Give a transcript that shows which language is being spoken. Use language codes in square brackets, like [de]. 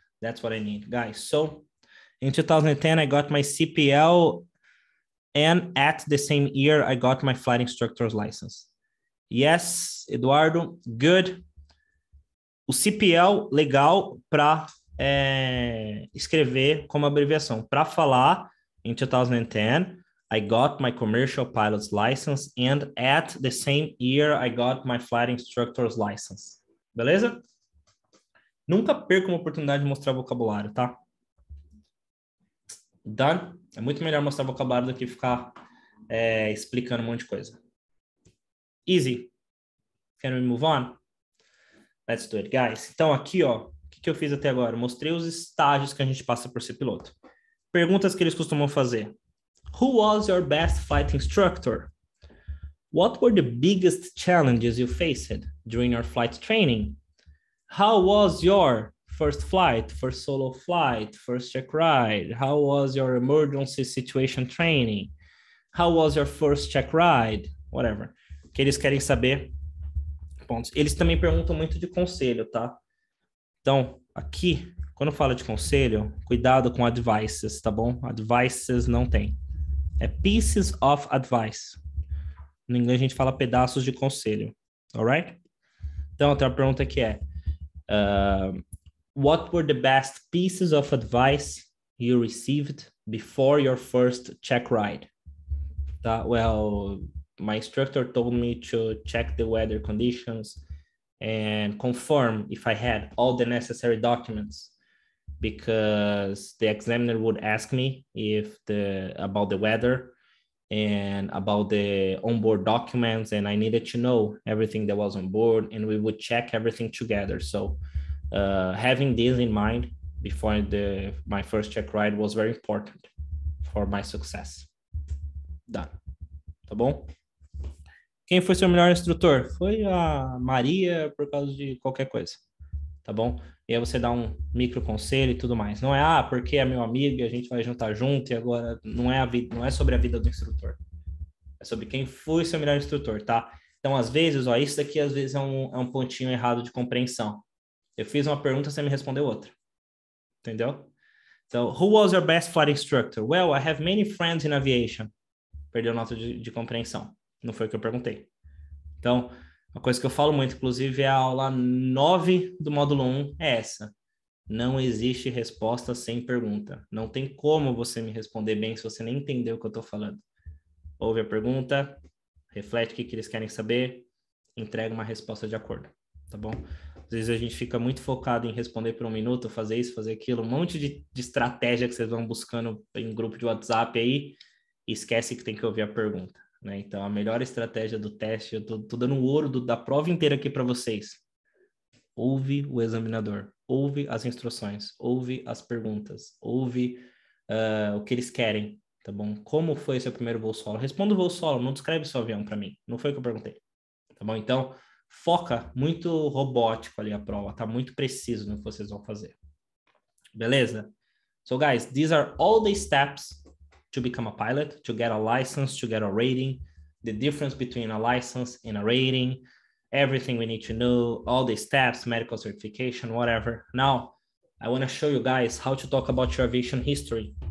[en] That's what I need. Guys, so in 2010, I got my CPL And at the same year, I got my flight instructor's license. Yes, Eduardo, good. [pt] O CPL, legal para escrever como abreviação. Para falar, [en] in 2010, I got my commercial pilot's license, and at the same year, I got my flight instructor's license. [pt] Beleza? Nunca perca uma oportunidade de mostrar vocabulário, tá? [en] Done? [pt] É muito melhor mostrar vocabulário do que ficar explicando um monte de coisa. [en] Easy. Can we move on? Let's do it, guys. [pt] Então, aqui, ó, o que eu fiz até agora? Mostrei os estágios que a gente passa por ser piloto. Perguntas que eles costumam fazer. [en] Who was your best flight instructor? What were the biggest challenges you faced during your flight training? How was your first flight, first solo flight, first check ride? How was your emergency situation training? How was your first check ride? Whatever. [pt] O que eles querem saber. Pontos. Eles também perguntam muito de conselho, tá? Então, aqui, quando fala de conselho, cuidado com advices, tá bom? Advices não tem. É [en] pieces of advice. [pt] No inglês a gente fala pedaços de conselho. [en] Alright? [pt] Então, tem uma pergunta que é [en] what were the best pieces of advice you received before your first check ride? [pt] Tá? [en] Well, my instructor told me to check the weather conditions and confirm if I had all the necessary documents, because the examiner would ask me about the weather and about the onboard documents, and I needed to know everything that was on board, and we would check everything together. So having this in mind before my first check ride was very important for my success. Done. [pt] Tá bom? Quem foi seu melhor instrutor? Foi a Maria, por causa de qualquer coisa. Tá bom? E aí você dá um micro conselho e tudo mais. Não é, porque é meu amigo e a gente vai juntar junto e agora não é sobre a vida do instrutor. É sobre quem foi seu melhor instrutor, tá? Então, às vezes, ó, isso daqui às vezes é um pontinho errado de compreensão. Eu fiz uma pergunta, você me respondeu outra. Entendeu? [en] So, who was your best flight instructor? Well, I have many friends in aviation. [pt] Perdeu nota de compreensão. Não foi o que eu perguntei. Então, uma coisa que eu falo muito, inclusive, é a aula 9 do módulo 1, é essa. Não existe resposta sem pergunta. Não tem como você me responder bem se você nem entendeu o que eu estou falando. Ouve a pergunta, reflete o que eles querem saber, entrega uma resposta de acordo, tá bom? Às vezes a gente fica muito focado em responder por um minuto, fazer isso, fazer aquilo, um monte de estratégia que vocês vão buscando em grupo de WhatsApp aí, e esquece que tem que ouvir a pergunta. Né? Então, a melhor estratégia do teste, eu tô dando o ouro da prova inteira aqui para vocês. Ouve o examinador, ouve as instruções, ouve as perguntas, ouve o que eles querem, tá bom? Como foi seu primeiro voo solo? Responda o voo solo, não descreve seu avião para mim. Não foi o que eu perguntei, tá bom? Então, foca muito robótico ali a prova, tá muito preciso no que vocês vão fazer. Beleza? [en] So, guys, these are all the steps to become a pilot, to get a license, to get a rating, the difference between a license and a rating, everything we need to know, all the steps, medical certification, whatever. Now, I want to show you guys how to talk about your aviation history.